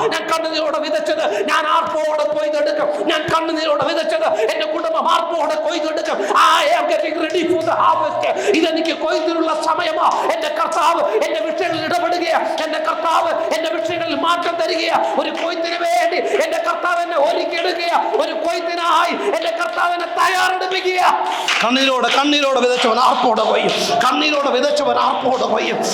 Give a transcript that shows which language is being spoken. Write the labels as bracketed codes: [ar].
[ml] ഞാൻ കണ്ണുനീരോടെ വിതച്ചത് ഞാൻ ആർപ്പോടെ കൊയ്തെടുക്കും. ഞാൻ കണ്ണുനീരോടെ വിതച്ചത് എന്റെ കുടുംബം ആർപ്പോടെ കൊയ്തെടുക്കും. [en] I am getting ready for the harvest. [ml] ഇതെനിക്ക് കൊയ്ത്തിനുള്ള സമയമാ. എന്റെ കർത്താവ് എന്റെ വിഷയങ്ങളിൽ ഇടപെടുകയാ. എന്റെ കർത്താവ് എന്റെ വിഷയങ്ങളിൽ മാറ്റം തരികയാ. ഒരു കൊയ്ത്തിന് വേണ്ടി എന്റെ കർത്താവ് എന്നെ ഒരുക്കിയെടുക്കുകയാ. ഒരു കൊയ്ത്തിനായി എന്റെ കർത്താവ് എന്നെ തയ്യാറെടുപ്പിക്കുക. കണ്ണീരോടെ വിതച്ചവൻ ആർപ്പോടെ കൊയ്യും. കണ്ണീരോടെ വിതച്ചവൻ ആർപ്പോടെ കൊയ്യും.